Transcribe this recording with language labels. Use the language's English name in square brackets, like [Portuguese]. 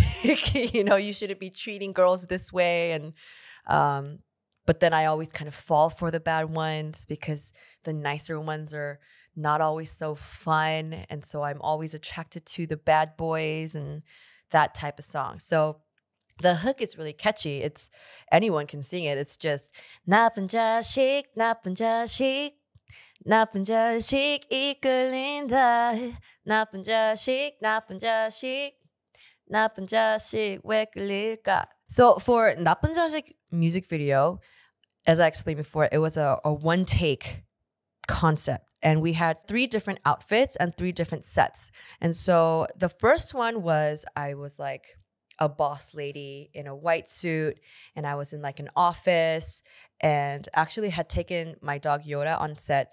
[English] Like, you know, you shouldn't be treating girls this way. And but then I always kind of fall for the bad ones because the nicer ones are not always so fun. And so I'm always attracted to the bad boys and that type of song. So the hook is really catchy. It's anyone can sing it. It's just [Korean] 나쁜 자식, 나쁜 자식, 나쁜 자식 이끌린다. 나쁜 자식, 나쁜 자식, 나쁜 자식 왜 끌릴까? [English] So for Napanzig music video, as I explained before, it was a one take concept. And we had 3 different outfits and 3 different sets. And so the first one was I was like a boss lady in a white suit, and I was in like an office, and actually had taken my dog Yoda on set.